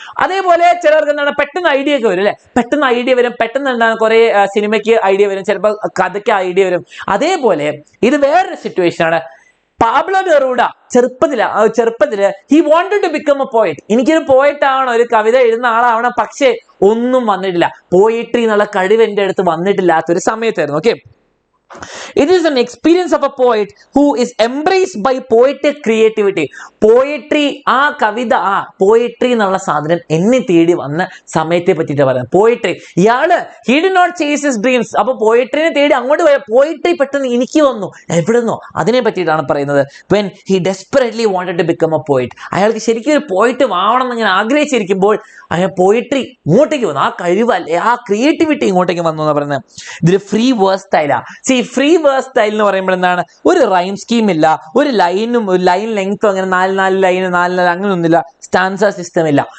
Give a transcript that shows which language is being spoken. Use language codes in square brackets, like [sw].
[ml] അതേപോലെ ചിലർക്ക് എന്താണ് പെട്ടെന്ന് ഐഡിയ ഒക്കെ വരും അല്ലെ. പെട്ടെന്ന് ഐഡിയ വരും, പെട്ടെന്ന് എന്താണ് കുറെ സിനിമയ്ക്ക് ഐഡിയ വരും, ചിലപ്പോൾ കഥയ്ക്ക് ഐഡിയ വരും. അതേപോലെ ഇത് വേറൊരു സിറ്റുവേഷൻ ആണ്. പാബ്ലോ നെറൂഡ ചെറുപ്പത്തില് [en] He wanted to become a poet. [ml] എനിക്കൊരു പോയറ്റ് ആവണം, ഒരു കവിത എഴുതുന്ന ആളാവണം. പക്ഷേ ഒന്നും വന്നിട്ടില്ല. പോയിട്രി എന്നുള്ള കഴിവ് എൻ്റെ അടുത്ത് വന്നിട്ടില്ലാത്തൊരു സമയത്തായിരുന്നു. [en] Okay, it is an experience of a poet who is embraced by poetic creativity. [ml] Poetry, ആ കവിത, പോയട്രി എന്നുള്ള സാധനം എന്നെ തേടി വന്ന സമയത്തെ പറ്റിയിട്ട് പറയാം. പോയട്രി, ഇയാള് [en] he did not chase his dreams. [ml] അപ്പൊ പോയട്രിനെ തേടി അങ്ങോട്ട് പോയ പോയട്രി പെട്ടെന്ന് എനിക്ക് വന്നു. എവിടുന്നോ? അതിനെ പറ്റിയിട്ടാണ് പറയുന്നത്. [en] when he desperately wanted to become a poet. [ml] അയാൾക്ക് ശരിക്കും ഒരു പോയിറ്റ് ആവണം എന്ന് ഇങ്ങനെ ആഗ്രഹിച്ചിരിക്കുമ്പോൾ അയാൾ പോയട്രി ഇങ്ങോട്ടേക്ക് വന്നു. ആ കഴിവല്ലേ, ആ ക്രിയേറ്റിവിറ്റി ഇങ്ങോട്ടേക്ക് വന്നു എന്ന് പറയുന്നത്. ഇതൊരു free verse സ്റ്റൈലാ. Free verse style എന്ന് പറയുമ്പോൾ എന്താണ്, ഒരു റൈം സ്കീം ഇല്ല, ഒരു ലൈൻ ലെങ്ത്തും അങ്ങനെ 4 ലൈൻ അങ്ങനെയൊന്നുമില്ല, സ്റ്റാൻസ സിസ്റ്റം ഇല്ല.